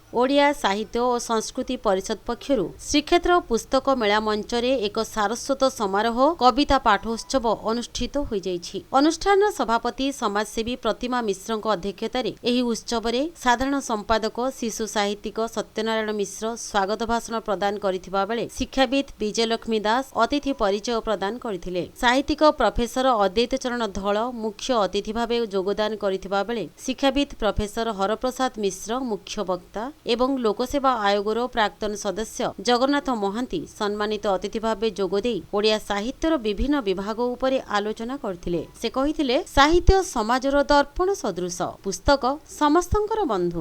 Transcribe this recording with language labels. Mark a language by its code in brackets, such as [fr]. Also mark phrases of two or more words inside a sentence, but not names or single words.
[or] ଓଡ଼ିଆ ସାହିତ୍ୟ ଓ ସଂସ୍କୃତି ପରିଷଦ ପକ୍ଷରୁ ଶ୍ରୀକ୍ଷେତ୍ର ପୁସ୍ତକ ମେଳା ମଞ୍ଚରେ ଏକ ସାରସ୍ୱତ ସମାରୋହ କବିତା ପାଠୋତ୍ସବ ଅନୁଷ୍ଠିତ ହୋଇ ଯାଇଛି। ଅନୁଷ୍ଠାନ ସଭାପତି ସମାଜସେବୀ ପ୍ରତିମା ମିଶ୍ର ଅଧ୍ୟକ୍ଷତାର ଏହି ଉତ୍ସବ ରେ ସାଧାରଣ ସମ୍ପାଦକ ଶିଶୁ ସାହିତ୍ୟିକ ସତ୍ୟନାରାୟଣ ମିଶ୍ର ସ୍ୱାଗତ ଭାଷଣ ପ୍ରଦାନ କରିଥିବା ବେଳେ ଶିକ୍ଷାବିତ ବିଜୟଲକ୍ଷ୍ମୀ ଦାସ ଅତିଥି ପରିଚୟ ପ୍ରଦାନ କରିଥିଲେ। ସାହିତ୍ୟିକ ପ୍ରଫେସର ଅଦ୍ୱୈତ ଚରଣ ଧଳ ମୁଖ୍ୟ ଅତିଥି ଭାବେ ଯୋଗଦାନ କରିଥିବା ବେଳେ ଶିକ୍ଷାବିତ ପ୍ରଫେସର ହରପ୍ରସାଦ ମିଶ୍ର ମୁଖ୍ୟ ବକ୍ତା ଏବଂ ଲୋକସେବା ଆୟୋଗର ପ୍ରାକ୍ତନ ସଦସ୍ୟ ଜଗନ୍ନାଥ ମହାନ୍ତି ସମ୍ମାନିତ ଅତିଥି ଭାବେ ଯୋଗଦେଇ ଓଡ଼ିଆ ସାହିତ୍ୟର ବିଭିନ୍ନ ବିଭାଗ ଉପରେ ଆଲୋଚନା କରିଥିଲେ। ସେ କହିଥିଲେ ସାହିତ୍ୟ ସମାଜର ଦର୍ପଣ ସଦୃଶ, ପୁସ୍ତକ ସମସ୍ତଙ୍କର ବନ୍ଧୁ।